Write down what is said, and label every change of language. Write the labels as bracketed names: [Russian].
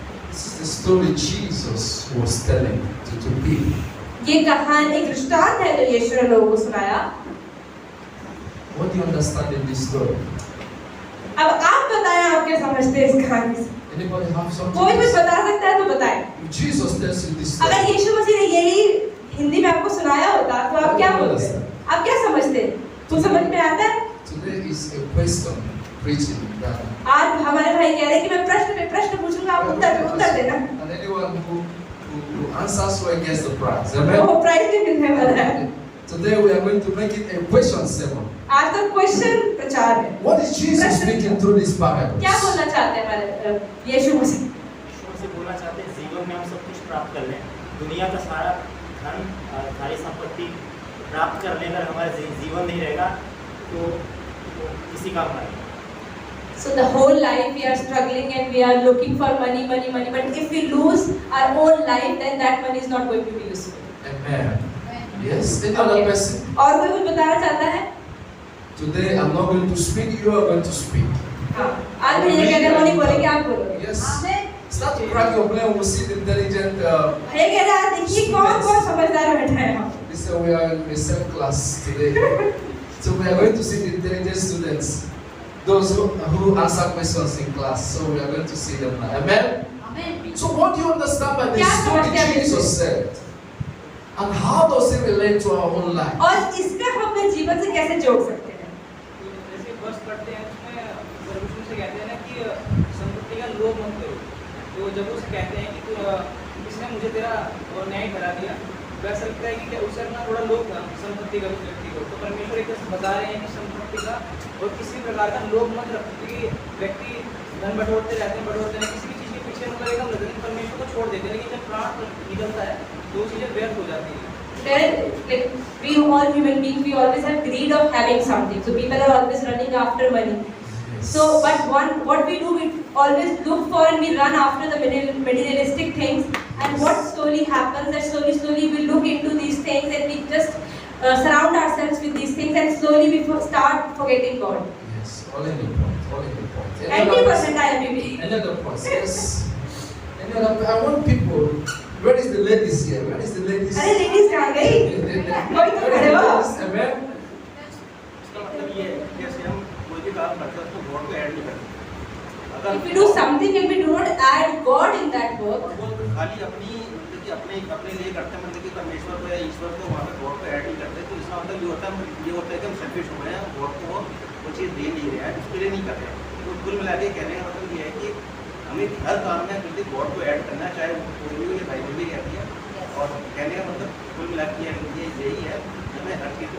[English] This is the story Jesus was telling to people. [Hindi] ये कहानी एक दृष्टांत है जो यीशु ने लोगों को सुनाया। [English] What do you understand in this story? [Hindi] अब आप बताएं, आप क्या समझते हैं इस कहानी से? [English] Anybody have something? [Hindi] कोई कुछ बता सकता है तो बताएं। [English] If Jesus tells you this [Hindi] अगर [English] story, [Hindi] यीशु मसीह ने यही हिंदी में आपको सुनाया होता तो आप क्या बोलते हैं? आप क्या समझते हैं? कुछ समझ में आता है? [English] today is a question preaching. [Hindi] आज हमारे भाई कह रहे हैं कि मैं प्रश्न पे प्रश्न पूछूंगा, आप उत्तर देना। [English] And anyone who answers well gets the prize. Amen. [Hindi] वो प्राइज भी मिलने वाला है। [English] Today we are going to make it a question sermon. [Hindi] आज तो क्वेश्चन प्रचार है। [English] What is Jesus speaking through this parable? [Hindi] क्या बोलना चाहते हैं हमारे यीशु मसीह? ईश्वर से बोलना चाहते हैं, जीवन में हम सब कुछ प्राप्त कर लें, दुनिया का सारा धन, सारी संपत्ति प्राप्त कर लें, अगर हमारा जीवन नहीं रहेगा तो किसी काम नहीं। [English] So the whole life we are struggling and we are looking for money. But if we lose our own life, then that money is not going to be useful. Amen. Yes. Any other person? [Hindi] और कोई कुछ बताना चाहता है? [English] Today I'm not going to speak. You are going to speak. [Hindi] हाँ, आज मैं ये कहने वाली बोलेंगे, आप बोलोगे। [English] Yes. Start to crack your brain. We'll see the intelligent. [Hindi] ये कह रहा है, देखिए कौन समझदार बैठा है यहाँ। [English] Listen, we are in the same class today. So we are going to see the intelligent students, those who answer questions in class. So we are going to see them now. Amen. Amen. So what do you understand by the [Hindi] क्या [English] story [Hindi] समझते हैं [English] Jesus said? And how does it relate to our own life? [Hindi] और इसका हम अपने जीवन से कैसे जोड़ सकते हैं? जैसे वर्ष पढ़ते हैं उसमें परमेश्वर से कहते हैं ना कि संपत्ति का लोभ मत करो। तो जब उसे कहते हैं कि किसने मुझे तेरा न्याय करा दिया, वैसा लगता है कि क्या उसे अपना थोड़ा लोभ था संपत्ति का, उस व्यक्ति को। तो परमेश्वर एक बता रहे हैं कि संपत्ति का और किसी प्रकार का लोभ मत रखो, क्योंकि व्यक्ति धन बटोरते रहते हैं, किसी भी चीज़ के पीछे मतलब एकदम लगते हैं, परमेश्वर को छोड़ देते हैं, लेकिन जब प्राण निकलता है तो चीज़ें व्यर्थ हो जाती हैं। [English] Like we all human beings, we always have greed of having something. So people are always running after money. So, but what we do, we always look for and we run after the materialistic things. And what slowly happens, that slowly we look into these things and we just surround ourselves with these things, and slowly we start forgetting God. Yes, all in the point. 90% IMDb. Any other points? Yes. Any other? I want people. Where is the ladies here? Where is the ladies? [Hindi] अरे ladies कहाँ गई? कोई तो खड़े हो? [English] Amen. [Hindi] इसका मतलब ये है कि जैसे हम कोई भी काम करते हैं तो गॉड को ऐड नहीं करते। अगर [English] If we do something and we do not add God in that work, [Hindi] वो खाली अपने लिए करते हैं, मतलब कि परमेश्वर को या ईश्वर को वहाँ पे गॉड को ऐड नहीं करते, तो इसका मतलब ये होता है कि हम सेल्फिश हो गए हैं, गॉड को वो चीज़ दे नहीं रहे हैं, उसके लिए नहीं कर रहे हैं। तो कुल मिला के कहने का मतलब ये है कि हमें हर काम में बिल्कुल गॉड को ऐड करना है, चाहे कोई भी ये बाइबल भी कहती है। और कहने का मतलब कुल मिला के यही है, हमें हर